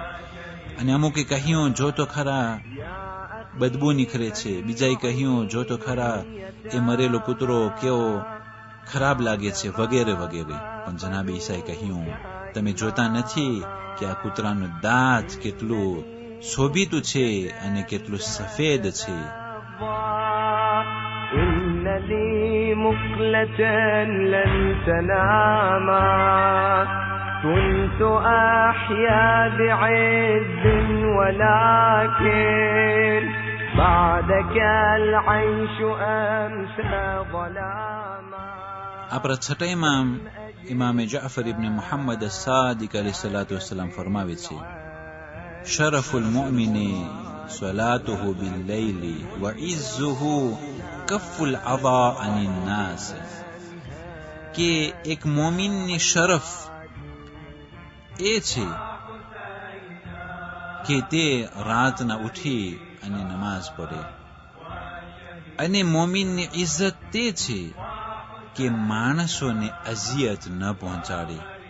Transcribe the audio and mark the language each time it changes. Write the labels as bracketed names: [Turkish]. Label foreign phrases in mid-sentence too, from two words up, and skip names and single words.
[Gujarati] અને અમુકે કહ્યું, જો તો ખરા બદબુ નીકળે છે. બીજાએ કહ્યું, જો તો ખરા એ મરેલો કૂતરો કેવો ખરાબ લાગે છે, વગેરે વગેરે. પણ જનાબ ઈસાએ કહ્યું, તમે જોતા નથી કે આ કૂતરાનું દાંત કેટલું શોભિતું છે અને કેટલું સફેદ છે. [Arabic] إن لي مقلة لن تناما كنت أحيا بعز ولكن بعدك العيش أمسى ظلاما. [Gujarati] આપણા છઠ્ઠા ઇમામ જાફર ઇબ્ન મુહમ્મદ સાદિક અલૈહિસ્સલામ ફરમાવે છે, [Arabic] شرف المؤمن صلاته بالليل وعزه كف الأذى عن الناس. [Gujarati] કે એક મોમિનની શરફ એ છે કે તે રાતના ઉઠી અને નમાઝ પઢે, અને મોમિનની ઇજ્જત તે છે કે માણસોને અઝિયત ન પહોંચાડે.